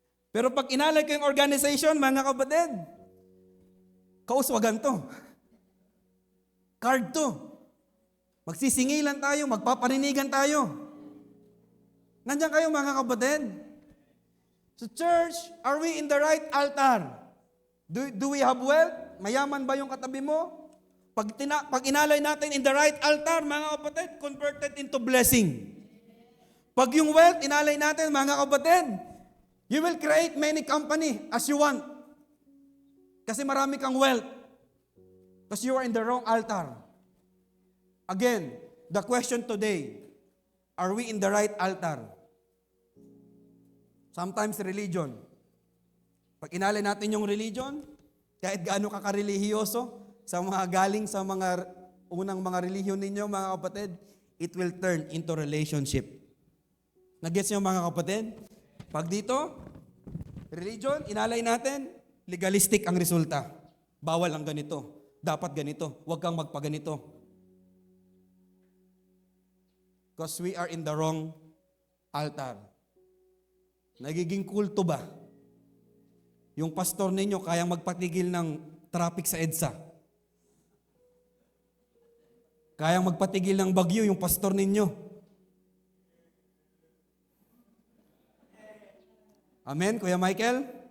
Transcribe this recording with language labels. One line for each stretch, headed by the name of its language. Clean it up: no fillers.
Filipino: Pero pag inalay ko yung organization, mga kapatid, kauswagan to. Card to. Magsisingilan tayo, magpaparinigan tayo. Nandiyan kayo mga kapatid.
English: So church, are we in the right altar? Do we have wealth?
Filipino: Mayaman ba yung katabi mo? Pag inalay natin
English: in the right altar,
Filipino: mga kapatid,
English: converted into blessing.
Filipino: Pag yung wealth, inalay natin, mga kapatid,
English: you will create many company as you want.
Filipino: Kasi marami kang wealth.
English: Because you are in the wrong altar. Again, the question today, are we in the right altar? Sometimes religion.
Filipino: Pag inalay natin yung religion, kahit gaano ka karelihiyoso, sa mga galing sa mga unang mga relihiyon ninyo, mga kapatid,
English: it will turn into relationship.
Filipino: Nag-gets niyo mga kapatid? Pag dito, religion, inalay natin, legalistic ang resulta. Bawal ang ganito. Dapat ganito. Huwag kang magpaganito.
English: Because we are in the wrong altar.
Filipino: Nagiging kulto ba? Yung pastor ninyo kayang magpatigil ng traffic sa EDSA. Kayang magpatigil ng bagyo yung pastor ninyo. Amen, Kuya Michael?